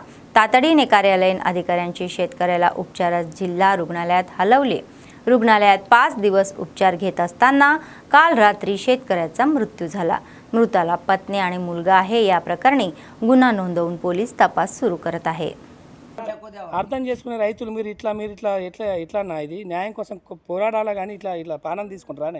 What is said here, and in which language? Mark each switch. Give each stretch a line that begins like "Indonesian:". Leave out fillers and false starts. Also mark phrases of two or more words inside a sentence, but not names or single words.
Marathi: तातडीने कार्यालयीन अधिकाऱ्यांची शेतकऱ्याला उपचारास जिल्हा रुग्णालयात हलवले। रुग्णालयात 5 दिवस उपचार घेत असताना काल रात्री शेतकऱ्याचा मृत्यू झाला। मृताला पत्नी आणि मुलगा आहे। या प्रकरणी गुन्हा नोंदवून पोलीस तपास सुरू करत आहे।
Telugu: అర్థం చేసుకునే రైతులు మీరు ఇట్లా నా ఇది న్యాయం కోసం పోరాడాలా కానీ ఇట్లా పానం తీసుకుంటారా?